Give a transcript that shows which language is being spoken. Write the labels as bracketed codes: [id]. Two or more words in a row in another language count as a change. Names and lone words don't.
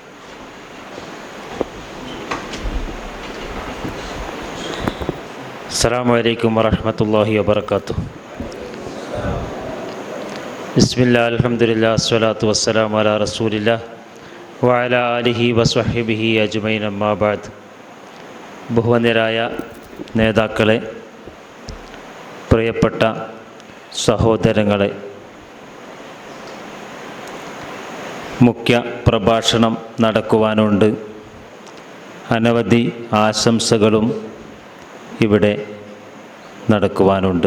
[ar] السلام عليكم ورحمة الله وبركاته. بسم الله الحمد لله الصلاة والسلام على رسول الله وعلى آله وصحبه أجمعين أما بعد. [ml] ബഹുവന്യരായ നേതാക്കളെ, പ്രിയപ്പെട്ട സഹോദരങ്ങളെ, മുഖ്യ പ്രഭാഷണം നടക്കുവാനുണ്ട്. അനവധി ആശംസകളും ഇവിടെ നടക്കുവാനുണ്ട്.